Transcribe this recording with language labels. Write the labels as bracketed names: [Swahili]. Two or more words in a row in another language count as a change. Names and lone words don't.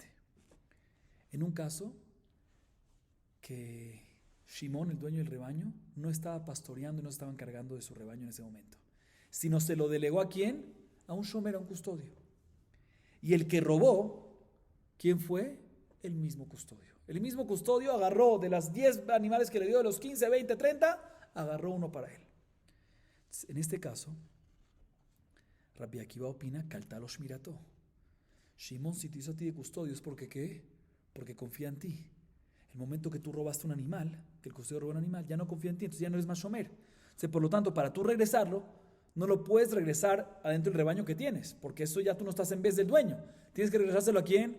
[Spanish] En un caso que Shimón, el dueño del rebaño, no estaba pastoreando y no estaba encargando de su rebaño en ese momento, sino se lo delegó ¿a quién? A un shomer, a un custodio. Y el que robó, ¿quién fue? El mismo custodio. El mismo custodio agarró de las 10 animales que le dio, de los 15, 20, 30, agarró uno para él. Entonces, en este caso, Rabbi Akiva opina, [Hebrew] קלטה לו שמירתו. [Spanish] Shimón, si te hizo a ti de custodio, ¿es porque qué? Porque confía en ti. El momento que tú robaste un animal, que el custodio robó un animal, ya no confía en ti, entonces ya no eres más shomer. Entonces, por lo tanto, para tú regresarlo, no lo puedes regresar adentro del rebaño que tienes, porque eso ya tú no estás en vez del dueño. Tienes que regresárselo ¿a quién?